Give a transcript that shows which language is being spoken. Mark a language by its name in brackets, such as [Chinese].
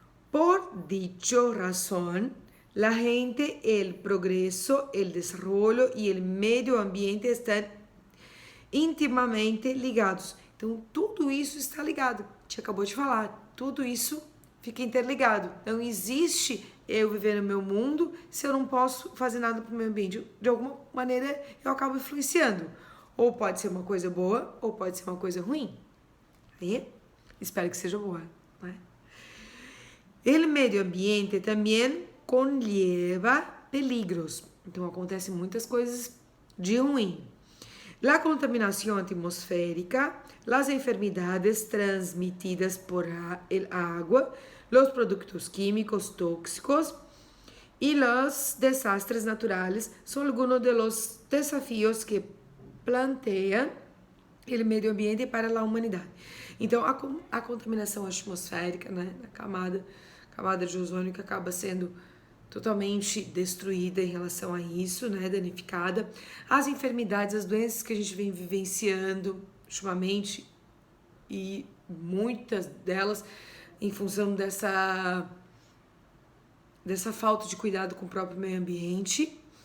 [Spanish] Por dicha razón, la gente, el progreso, el desarrollo y el medio ambiente están intimamente ligados. [Portuguese] Então, tudo isso está ligado. A gente acabou de falar. Tudo isso fica interligado. Não existe eu viver no meu mundo se eu não posso fazer nada para o meio ambiente. De alguma maneira, eu acabo influenciando. Ou pode ser uma coisa boa, ou pode ser uma coisa ruim. Aí, espero que seja boa, né? O meio ambiente também [Spanish] conlleva peligros. [Portuguese] Então, acontecem muitas coisas de ruim. [Spanish] La contaminación atmosférica, las enfermedades transmitidas por el agua, los productos químicos tóxicos y los desastres naturales son algunos de los desafíos que plantea [Portuguese] o meio ambiente para a humanidade. Então, a contaminação atmosférica, né, na camada de ozônio que acaba sendo totalmente destruída em relação a isso, né, danificada. As enfermidades, as doenças que a gente vem vivenciando ultimamente, e muitas delas em função dessa falta de cuidado com o próprio meio ambiente.